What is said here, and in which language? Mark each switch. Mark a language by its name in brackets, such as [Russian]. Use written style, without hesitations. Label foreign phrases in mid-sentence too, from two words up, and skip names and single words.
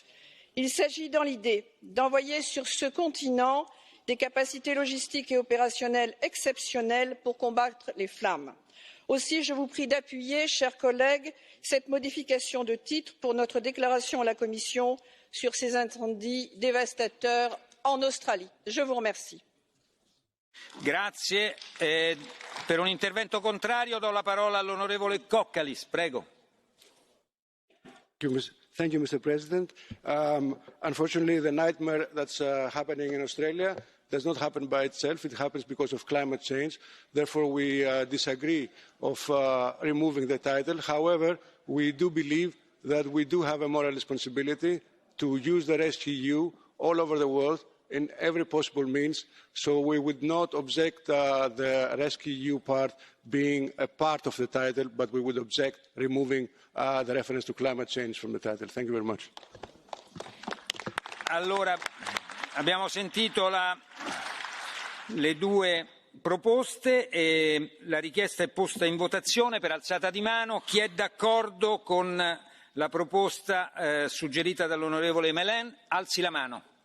[French] Il s'agit dans l'idée d'envoyer sur ce continent des capacités logistiques et opérationnelles exceptionnelles pour combattre les flammes. Aussi, je vous prie d'appuyer, chers collègues, cette modification de titre pour notre déclaration à la Commission sur ces incendies dévastateurs en Australie. Je vous remercie. [Italian] Grazie. Per un intervento contrario do la parola all'onorevole Kokkalis. Prego. [English] Thank you, Mr. President. Unfortunately, the nightmare that's happening in Australia does not happen by itself. It happens because of climate change. Therefore, we disagree of removing the title. However, we do believe that we do have a moral responsibility to use the rescue all over the world in every possible means, so we would not object the rescue part being a part of the title, but we would object removing the reference to climate change from the title. Thank you very much. [Italian] Allora, abbiamo sentito le due proposte e la richiesta è posta in votazione per alzata di mano. Chi è d'accordo con la proposta suggerita dall'onorevole Melen alzi la mano.